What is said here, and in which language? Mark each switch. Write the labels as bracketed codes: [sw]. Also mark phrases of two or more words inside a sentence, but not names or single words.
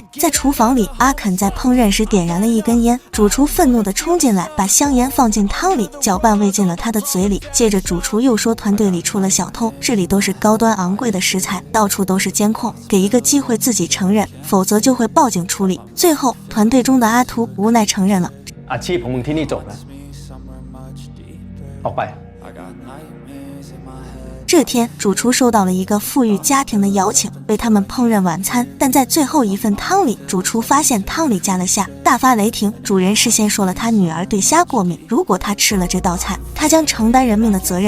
[zh] 在厨房里，阿肯在烹饪时点燃了一根烟，主厨愤怒地冲进来，把香烟放进汤里，搅拌喂进了他的嘴里。接着主厨又说团队里出了小偷，这里都是高端昂贵的食材，到处都是监控，给一个机会自己承认，否则就会报警处理。最后团队中的阿图无奈承认了， [th] อาชีพของมึงที่นี่จบแล้วออกไป。 [zh] 这天，主厨收到了一个富裕家庭的邀请，为他们烹饪晚餐。但在最后一份汤里，主厨发现汤里加了虾， 大发雷霆，主人事先说了他女儿对虾过敏，如果他吃了这道菜，他将承担人命的责任。